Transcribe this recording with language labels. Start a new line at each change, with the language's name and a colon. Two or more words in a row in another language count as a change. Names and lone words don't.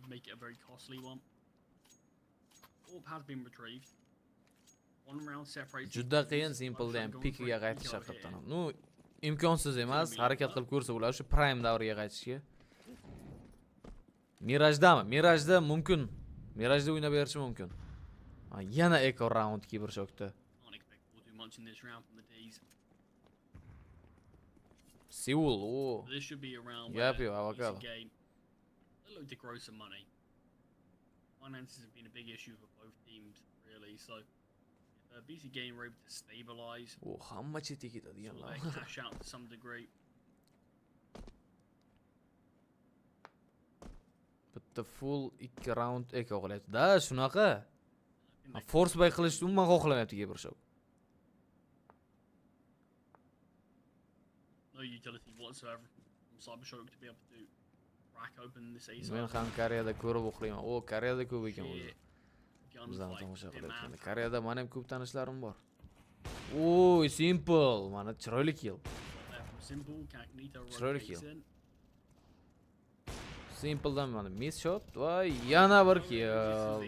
Uzbek: Juda qiyin Simple'da ham pikiga qaytish haqiqatan. Nu, imkonsiz emas, harakat qilib ko'rsa bo'ladi shu prime davriga qaytishga. Mirajda mumkin. Mirajda o'ynab berishi mumkin. Yana
English: Eco round
Uzbek: Kibershockda. Seoul, oh.
English: This should be around Yep, avocado. They look to grow some money. Finances have been a big issue for both teams, really. So, BC game were able to stabilize.
Uzbek: Oh, hamma chetga ketadigan
English: they cash out to some degree.
Uzbek: Bitta full 2
English: round Eco
Uzbek: qilyapti. Da, shunaqa.
English: Force buy
Uzbek: qilishni umuman xohlamayapti Kibershock.
English: no utility whatsoever from Cybershock to be able to crack open this A
Uzbek: Men ham Koreyada ko'rib o'qiyman. O, Koreyada ko'p ekan o'zi. Bizdan tomosha qilyapganda. Koreyada men ham ko'p tanishlarim bor. Oy, simple. Mana chiroyli kill. Chiroyli kill. Simple'dan mana
English: miss shot
Uzbek: va yana bir kill.